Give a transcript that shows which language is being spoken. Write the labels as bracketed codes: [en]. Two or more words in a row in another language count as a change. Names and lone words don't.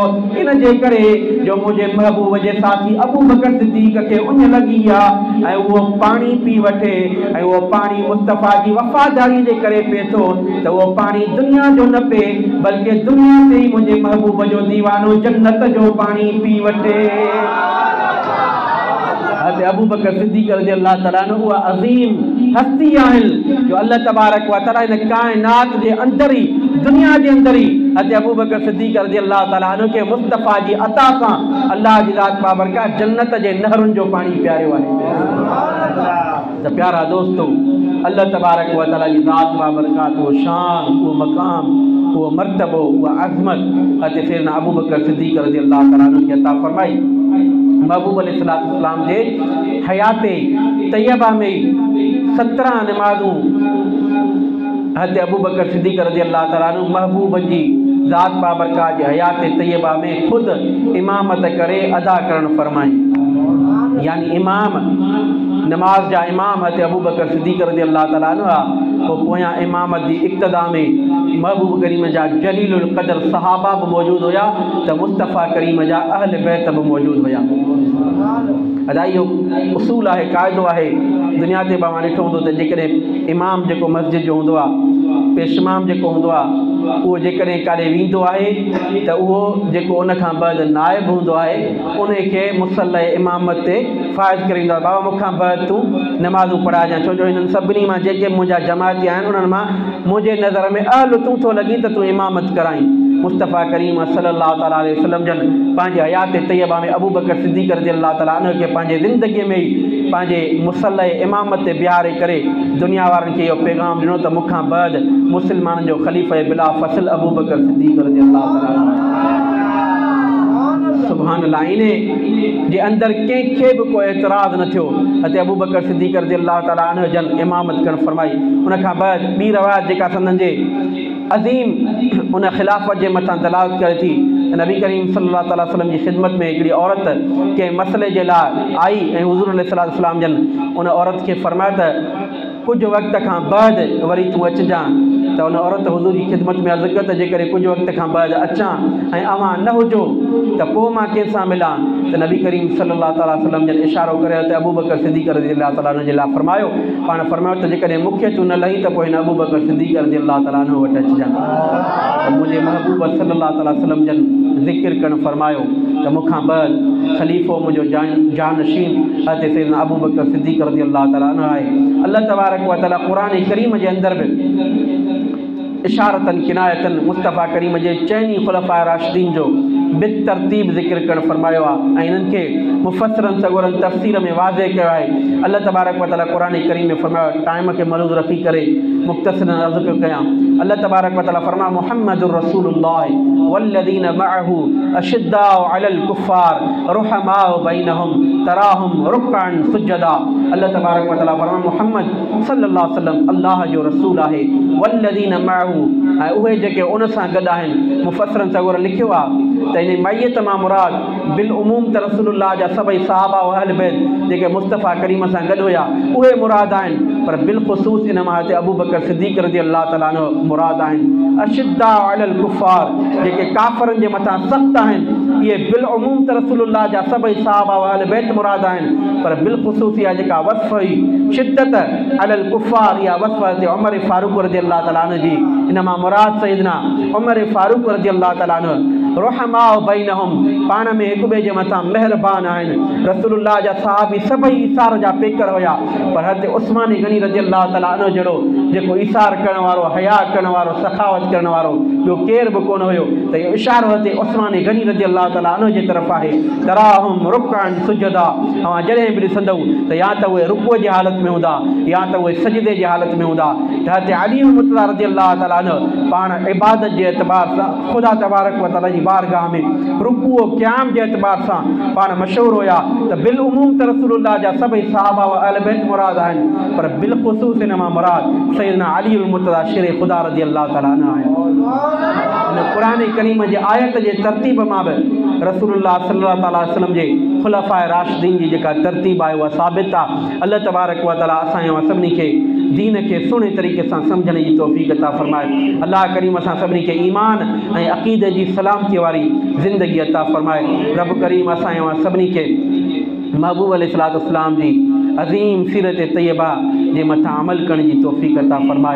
[sd] इन जे करे जो मुंहिंजे महबूब जे साथी अबू बकर सिद्दीक़ खे उञ लॻी आहे ऐं उहो पाणी पी वठे ऐं उहो पाणी मुस्तफ़ा जी वफ़ादारी जे करे पिए थो त उहो पाणी दुनिया जो न पिए बल्कि दुनिया ते ई मुंहिंजे महबूब जो दीवानो जन्नत जो पाणी पी वठे। अबू बकर सिद्दीक़ [ar] رضي الله تعالى عنه [sd] उहा अज़ीम हस्ती आहिनि जो अल्लाह तबारक व तआला इन काइनात जे अंदरि ई दुनिया जे अंदरि ई अबू बकर सिद्दीक़ [ar] رضي الله تعالى عنه [sd] खे मुस्तफ़ा जी अता सां अल्लाह जी ज़ात बाबरकात जन्नत जे नहरुनि जो पाणी पियारियो आहे। त प्यारा दोस्तो, अल्लाह तबारक व तआला जी ज़ात बाबरकात उहो शान, उहो मक़ाम, उहो मर्तबो, उहा अज़मत सैयदना अबू बकर सिद्दीक़ [ar] رضي الله تعالى عنه [sd] खे अता फरमाई। महबूब अलैहिस्सलाम जे हयात तैयबा में 17 नमाज़ूं हज़रत अबू बकर सिद्दीक़ [ar] رضي الله تعالى عنه [sd] महबूब जी ज़ात बाबरकात जे हयात तैयबा में ख़ुद इमामत करे अदा करणु फरमाई। यानी इमाम नमाज जा इमाम हज़रत अबू बकर सिद्दीक़ [ar] رضي الله تعالى عنه [sd] आहे। पोइ पोयां इमामत जी इक़्तिदा में महबूब करीम जा जलीलुल क़दर सहाबा बि मौजूदु हुया त मुस्तफ़ा करीम जा अहल बैत बि मौजूदु हुया। अदा इहो उसूल आहे, क़ाइदो आहे दुनिया ते मां ॾिठो हूंदो त जेकॾहिं इमाम जेको मस्जिद जो हूंदो आहे, पेशमाम जेको हूंदो आहे, उहो जेकॾहिं काॾे वेंदो आहे त उहो जेको उन खां बाद नाइब हूंदो आहे उन खे मुसल्ला इमामत ते फ़ाइज़ करे ईंदो आहे, बाबा मूंखां बाद तूं नमाज़ूं पढ़ाइजांइ, छो जो हिननि सभिनी मां जेके मुंहिंजा जमाती आहिनि उन्हनि मां मुंहिंजे नज़र में अहल तूं थो लॻी त तूं इमामत कराई। मुस्तफ़ा करीम [ar] صلى الله تعالى عليه وسلم [sd] जन पंहिंजे हयात तैयबा में अबू बकर सिद्दीक़ [ar] رضي الله تعالى عنه [sd] खे पंहिंजे ज़िंदगीअ में ई पंहिंजे मुसल्ला इमामत ते बिहारे करे दुनिया वारनि खे इहो पैगाम ॾिनो त मूंखां बाद मुस्लमाननि जो ख़लीफ़ा बिला फ़सल अबू बकर सिद्दीक़ [ar] رضي الله تعالى. سبحان الله, [sd] इन जे अंदरि कंहिंखे बि कोई एतिराज़ न थियो। हज़रत अबू बकर सिद्दीक़ [ar] رضي الله تعالى عنه [sd] जन इमामत करणु फरमाई। उन खां बाद ॿी रवायत जेका संदन जे अज़ीम उन ख़िलाफ़त जे मथां दलालत करे थी, नबी करीम [ar] صلى الله عليه وسلم [sd] जी ख़िदमत में हिकिड़ी औरत कंहिं मसइले जे लाइ आई ऐं हुज़ूर अलैहिस्सलाम जन उन औरत खे फरमाया त कुझु वक़्त खां बाद वरी तूं अचिजांइ। त उन औरत हुज़ूर जी ख़िदमत में अर्ज़ु कयो त जेकॾहिं कुझु वक़्त खां बाद अचां ऐं अवां न हुजो त पोइ मां कंहिंसां मिलां। त नबी करीम [ar] صلى الله عليه وسلم [sd] जन इशारो करे त अबू बकर सिद्दीक़ [ar] رضي الله تعالى عنه [sd] जे लाइ फरमायो, पाण फरमायो त जेकॾहिं मूंखे तूं न लही त पोइ हिन अबू बकर सिद्दीक़ [ar] رضي الله تعالى عنه [sd] वटि अचिजांइ। त मुंहिंजे महबूब [ar] صلى الله عليه وسلم [sd] जन ज़िक्र करणु फरमायो त मूंखां बाद ख़लीफ़ो मुंहिंजो जानशीन हज़रत सैयदना अबू बकर सिद्दीक़ [ar] رضي الله تعالى عنه [sd] आहे। अल्लाह तबारक व तआला क़ुरान करीम जे अंदरि बि इशारतन किनायतन मुस्तफ़ा करीम जे चइनी ख़ुलफ़ाए राशिदीन जो बेतरतीब ज़िक्र करणु फरमायो आहे ऐं इन्हनि खे मुफ़स्सिरनि सगोरनि तफ़सीर में वाज़े कयो आहे। अल्लाह तबारक व तआला क़ुरान करीम में फरमायो, टाइम खे मलूज़ रखी करे मुख़्तसरन अर्ज़ु पियो कयां। अल्लाह तबारक व तआला फरमायो [ar] محمد رسول الله والذين معه أشداء على الكفار رحماء بينهم تراهم ركعا سجدا. [sd] अल्लाह तबारक व तआला फरमायो मुहम्मद [ar] صلى الله عليه وسلم [sd] अल्लाह जो रसूल आहे। [ar] والذين معه [sd] ऐं उहे जेके उन सां गॾु आहिनि, मुफ़स्सिरनि सगोर लिखियो आहे त इन मैयत मां मुराद बिल उमूम त रसूलुल्लाह जा सभई सहाबा व अहल बैत जेके मुस्तफ़ा करीम सां गॾु हुया उहे मुराद आहिनि, पर बिलख़ुसूस इन मां हिते अबू बकर सिद्दीक़ [ar] رضي الله تعالى عنه [sd] मुराद आहिनि। [ar] أشداء على الكفار [sd] जेके काफ़रनि जे मथां सख़्तु आहिनि, ये बिलउमूम त रसूलुल्लाह जा सभई सहाबा व अहल बैत मुराद आहिनि, पर बिलख़ुसूस इहा जेका वस्फ़ हुई [ar] شدة على الكفار, [sd] इहा वस्फ़ ते उमर फारूक [ar] رضي الله تعالى عنه [sd] जी। इन मां मुराद सैयदना उमर फारूक [ar] رضي الله تعالى عنه رحماء بينهم, [sd] पाण में हिक ॿिए जे मथां महिरबान आहिनि। रसूलुल्लाह जा सहाबी सभई ईसार जा पेकर हुया, पर हज़रत उस्मान गनी [ar] رضي الله تعالى عنه [sd] जहिड़ो जेको ईसार करण वारो, हया करण वारो, सखावत करण वारो ॿियो केर बि कोन हुयो। त इहो इशारो हज़रत उस्मान गनी [ar] رضي الله تعالى عنه [sd] जे तरफ़ आहे। [ar] تراهم ركعا سجدا, [sd] अवां जॾहिं बि ॾिसंदव त या त उहे रुकुअ जी हालत में हूंदा या त उहे सजदे जी हालत में हूंदा। त हज़रत अली मुर्तज़ा [ar] رضي الله تعالى عنه [sd] पाण इबादत जे एतबार सां ख़ुदा तबारक व तआला जी बारगाह में रुकुअ क़याम जे एतबार सां पाण मशहूर हुया। त बिलउमूम त रसूलुल्लाह जा सभई सहाबा व अहल बैत मुराद आहिनि, पर बिलख़ुसूस इन मां मुराद सैयदना अली मुर्तज़ा शेर ख़ुदा [ar] رضي الله تعالى عنه [sd] आहिनि। इन क़ुरान करीम जे आयत जे तरतीब मां बि रसूलुल्लाह [ar] صلى الله عليه وسلم [sd] जे खुलफ़ाए राशिदीन जी जेका तरतीब आहे उहा साबित आहे। अल्लाह तबारक व तआला असां सभिनी खे दीन खे सुहिणे तरीक़े सां सम्झण जी तौफ़ीक़ अता फ़रमाए। अल्लाह करीम असां सभिनी खे ईमान ऐं अक़ीदे जी सलामती वारी ज़िंदगी अता फ़रमाए। रब करीम असां सभिनी खे महबूब अलैहिस्सलाम जी अज़ीम सीरत तैयबा जे मथां अमल करण जी तौफ़ीक़ अता फ़रमाए।